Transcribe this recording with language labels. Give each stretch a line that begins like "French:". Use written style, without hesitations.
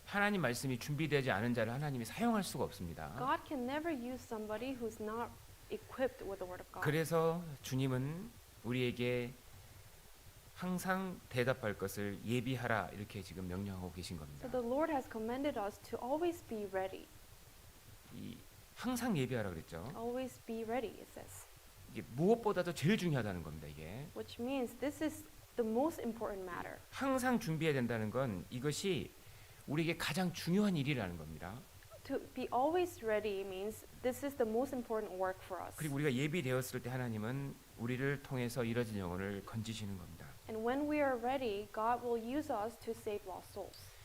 Korean: 하나님 말씀이 준비되지 않은 자를 하나님이 사용할 수가 없습니다.
English: God can never use somebody who's not equipped with the word of God.
Korean: 그래서 주님은 우리에게 항상 대답할 것을 예비하라 이렇게 지금 명령하고 계신 겁니다.
English: So the Lord has commanded us to always be ready.
Korean: 이 항상 예비하라 그랬죠.
English: Always be ready, it says.
Korean: 이게 무엇보다도 제일 중요하다는 겁니다. 이게
English: Which means this is the most important matter.
Korean: 항상 준비해야 된다는 건 이것이 우리에게 가장 중요한 일이라는 겁니다.
English: To be always ready means this is the most important work for us.
Korean: 그리고 우리가 예비되었을 때 하나님은 우리를 통해서 이뤄진 영혼을 건지시는 겁니다.
English: And when we are ready, God will use us to save lost souls.